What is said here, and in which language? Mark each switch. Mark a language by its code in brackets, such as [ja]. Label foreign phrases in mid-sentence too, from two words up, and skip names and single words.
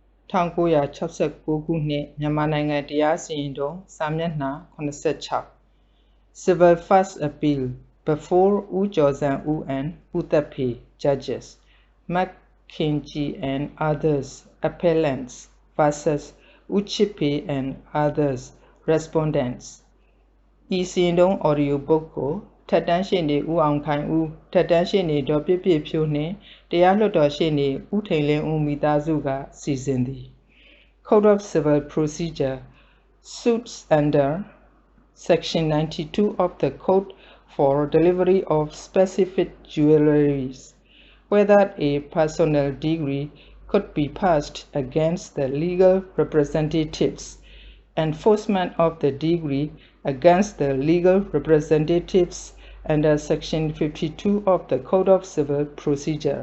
[en] 1969 [my] ခုနှစ်မြန်မာနိုင်ငံတရားစီရင်တုန်းစာမျက်နှာ86 [en] Civil First Appeal before U Josan U and Uthapi Judges McKinsey and others appellants versus Uchipi and others respondents [my] ဤစီရင်တုန်း [en] audio book [my] ကိုထက်တန်းရှေ့နေဦးအောင်ခိုင်ဦးထက်တန်းရှေ့နေ ဒေါ်ပြည့်ပြည့်ဖြိုးနှင့်တရားလွှတ်တော်ရှေ့နေဦးထိန်လင်းဦးမိသား စုကစီစဉ်သည် [en] Code of Civil Procedure suits under Section 92 of the Code for delivery of specific jewelries, whether a personal degree could be passed against the legal representatives, enforcement of the degree against the legal representatives under Section 52 of the Code of Civil Procedure.